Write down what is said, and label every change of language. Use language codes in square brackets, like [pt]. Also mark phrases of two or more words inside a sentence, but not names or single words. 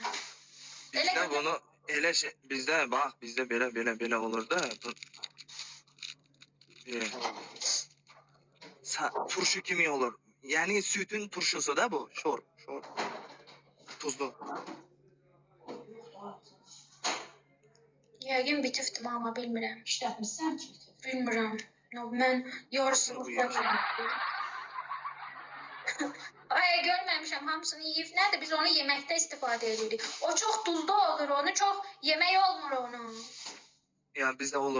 [tr] Bizde bunu bizde bak bizde böyle olur da. [az] Turşu kimi olur? [tr] Yani sütün turşusu da bu. [az] Şor. Tuzlu. Yəqin bitifdim ama bilmirəm. İşlətmirsən ki? Bilmirəm. Mən yarısını Bu yaxşı. Ay görmemişim hamısını yiyip nədir? Biz onu yeməkdə istifadə edirik. O çox duzlu olur, onu çox yemək olmur onu. [tr] Ya bizde olur.